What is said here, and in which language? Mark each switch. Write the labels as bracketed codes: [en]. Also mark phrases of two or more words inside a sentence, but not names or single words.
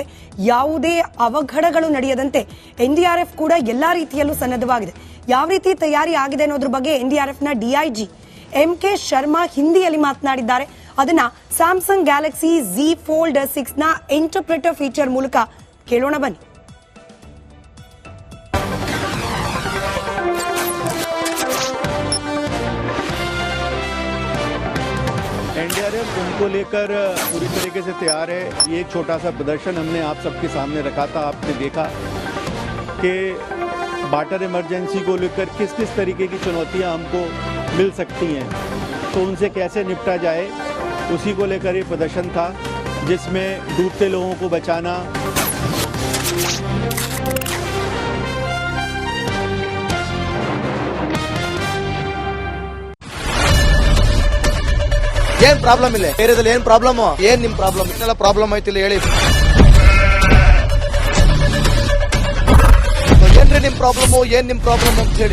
[kn] ಯಾವುದೇ ಅವಘಡಗಳು ನಡೆಯದಂತೆ ಎನ್ಡಿಆರ್ಎಫ್ ಕೂಡ ಎಲ್ಲಾ ರೀತಿಯಲ್ಲೂ ಸನ್ನದ್ಧವಾಗಿದೆ. ಯಾವ ರೀತಿ ತಯಾರಿ ಆಗಿದೆ ಅನ್ನೋದ್ರ ಬಗ್ಗೆ ಎನ್ಡಿಆರ್ಎಫ್ನ ಡಿಐಜಿ MK ಶರ್ಮಾ ಹಿಂದಿಯಲ್ಲಿ ಮಾತನಾಡಿದ್ದಾರೆ. ಅದನ್ನ ಸ್ಯಾಮ್ಸಂಗ್ ಗ್ಯಾಲಕ್ಸಿ Z Fold 6ನ ಇಂಟರ್ಪ್ರಿಟರ್ ಫೀಚರ್ ಮೂಲಕ ಕೇಳೋಣ ಬನ್ನಿ. [hi] एनडीआरएफ उनको लेकर पूरी तरीके से तैयार है. ये एक छोटा सा प्रदर्शन हमने आप सबके सामने रखा था. आपने देखा कि वाटर इमरजेंसी को लेकर किस किस तरीके की चुनौतियां हमको मिल सकती हैं, तो उनसे कैसे निपटा जाए उसी को लेकर ये प्रदर्शन था, जिसमें डूबते लोगों को बचाना, [kn] ಏನ್ ಪ್ರಾಬ್ಲಮ್ ಇಲ್ಲ ಏರಿಯಾದಲ್ಲಿ, ಏನ್ ಪ್ರಾಬ್ಲಮ್, ಏನ್ ನಿಮ್ ಪ್ರಾಬ್ಲಮ್, ಇನ್ನೆಲ್ಲ ಪ್ರಾಬ್ಲಮ್ ಐತಿಲ್ಲ ಹೇಳಿ. ಏನ್ರಿ ನಿಮ್ ಪ್ರಾಬ್ಲಮ್, ಏನ್ ನಿಮ್ ಪ್ರಾಬ್ಲಮ್ ಅಂತ ಹೇಳಿ.